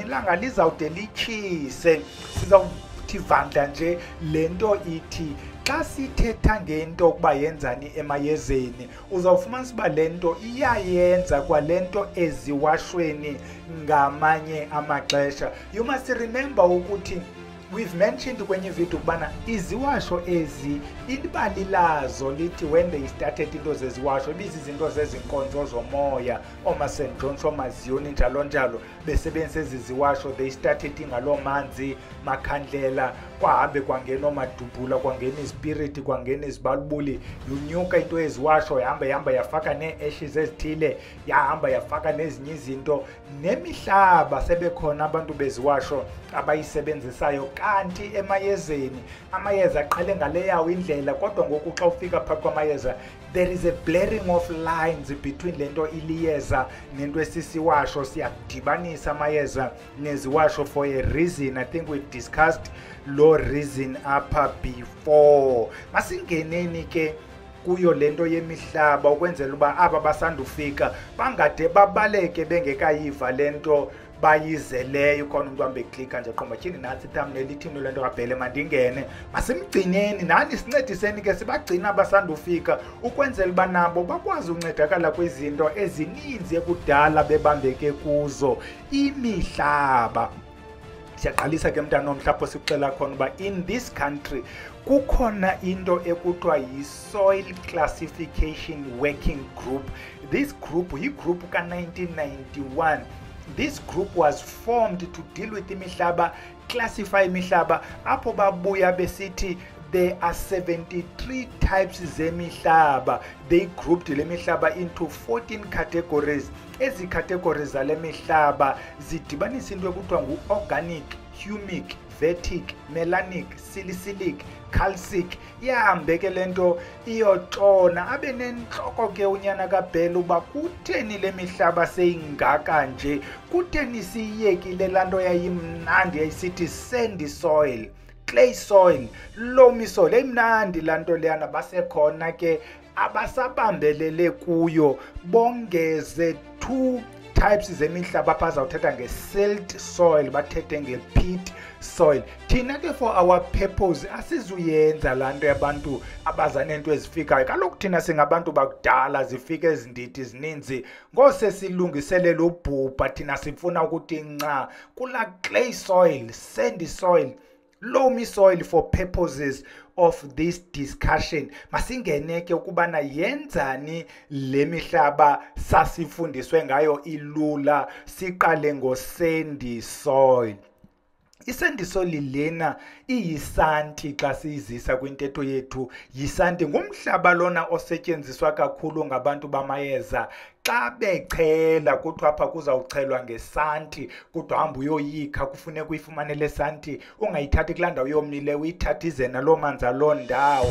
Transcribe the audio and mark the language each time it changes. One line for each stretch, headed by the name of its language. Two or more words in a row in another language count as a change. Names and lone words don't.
Xhosa: Ilanga lizawude litshise, sizawuthi vandla nje le nto ithi xa sithetha ngento ukuba yenzani emayezeni uzawufumanisa uba le nto iyayenza kwale nto eziwashweni ngamanye amaxesha.
English: You must remember
Xhosa: ukuthi
English: we've mentioned
Xhosa: kwenye video ukubana iziwasho ezi ibali lazo lithi
English: when they started into
Xhosa: zeziwasho ibizizinto zezinkonzo zomoya, St. John's, Ziyoni njalo njalo besebenzisa eziziwasho.
English: They started
Xhosa: ngalo manzi makhandlela, kwahambe kwangena omadubhula, kwangena ispirit, kwangena izibalubuli, yunyuka into eziwasho yahamba yafaka nee-ashes ezithile, yahamba yafaka nezinye izinto. Nemihlaba sebekhona abantu beziwasho abayisebenzisayo. Kanti emayezeni amayeza aqhele ngale yawo indlela, kodwa ngoku xa ufika phakathi kwamayeza
English: there is a blurring of lines between
Xhosa: lento iliyeza nento esisiwasho. Siyadibanisa amayeza neziwasho
English: for a reason. I think we discussed lo reason apha before.
Xhosa: Masingeneni ke kuyo lento yemihlaba ukwenzela uba aba basandufika bangade babaleke bengekayiva lento bayizeleyo. Khona umuntu hambe klika nje qomba tyhini nathi thumbnail ithini lento kabhele mandingene. Masimgcineni nani sincediseni ke sibagcina abasandufika ukwenzela uba nabo bakwazi uncedakala kwizinto ezininzi ekudala bebambeke kuzo. Imihlaba siyaqalisa ke mntana omhlapho sikuxela khona uba
English: in this country
Xhosa: kukhona into ekuthiwa yi-Soil Classification Working Group.
English: This group
Xhosa: yi-group ka-1991.
English: This group was formed to deal with imihlaba, classify imihlaba.
Xhosa: Apho babuya besithi
English: there are 73 types zemihlaba. They grouped le mihlaba into 14 categories.
Xhosa: Ezi categories zale mihlaba zidibanisa into ekuthiwa ngu-organic, humic, vertic, melanic, silicic, calcic. Ihambe ke lento iyotshona abe nenhloko ke unyana kabhele uba kutheni le mihlaba seyingaka nje, kutheni siyiyekile laa nto yayimnandi yayisithi
English: sandy soil, clay soil, loamy soil.
Xhosa: Eyimnandi laa nto leyana. Basekhona ke abasabambelele kuyo bongeze 2 types zemihlaba apha zawuthetha nge-silt soil, bathethe nge-peat soil. Thina ke
English: for our purpose
Xhosa: asizuyenza laa nto yabantu abaza neento ezifikayo. Kaloku thina singabantu bakudala, zifika ezindidi zininzi ngose silungiselela ubhubha. Thina sifuna ukuthi nca kulaa
English: clay soil, sandy soil, loamy soil for purposes of this discussion.
Xhosa: Masingene ke ukubana yenzani le mihlaba sasifundiswe ngayo ilula. Siqale ngo-sandy soil. I-sandy soil lena iyisanti xa siyizisa kwintetho yethu. Yisanti ngumhlaba lona osetyenziswa kakhulu ngabantu bamayeza. Xa bechela kuthiwa apha kuzawuchelwa ngesanti, kudwa hamba uyoyikha, kufuneka uyifumane le santi, ungayithathi kulaa ndawo yomile, uyithathe ize naloo manzi aloo ndawo.